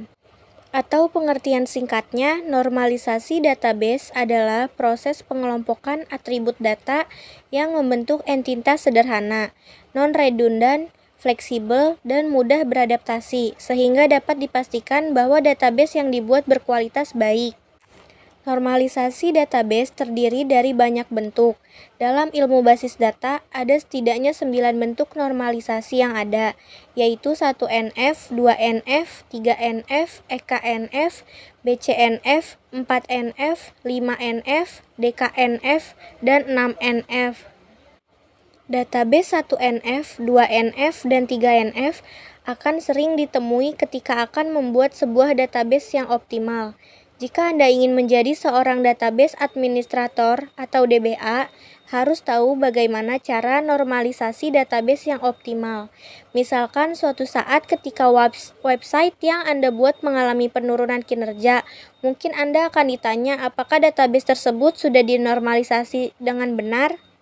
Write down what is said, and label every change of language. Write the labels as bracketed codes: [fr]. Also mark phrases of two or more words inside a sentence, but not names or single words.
[id] Atau pengertian singkatnya, normalisasi database adalah proses pengelompokan atribut data yang membentuk entitas sederhana, non-redundan, fleksibel, dan mudah beradaptasi, sehingga dapat dipastikan bahwa database yang dibuat berkualitas baik. Normalisasi database terdiri dari banyak bentuk. Dalam ilmu basis data, ada setidaknya 9 bentuk normalisasi yang ada, yaitu 1NF, 2NF, 3NF, EKNF, BCNF, 4NF, 5NF, DKNF, dan 6NF. Database 1NF, 2NF, dan 3NF akan sering ditemui ketika akan membuat sebuah database yang optimal. Jika Anda ingin menjadi seorang [en] database administrator [id] atau DBA, harus tahu bagaimana cara normalisasi database yang optimal. Misalkan suatu saat ketika website yang Anda buat mengalami penurunan kinerja, mungkin Anda akan ditanya apakah database tersebut sudah dinormalisasi dengan benar.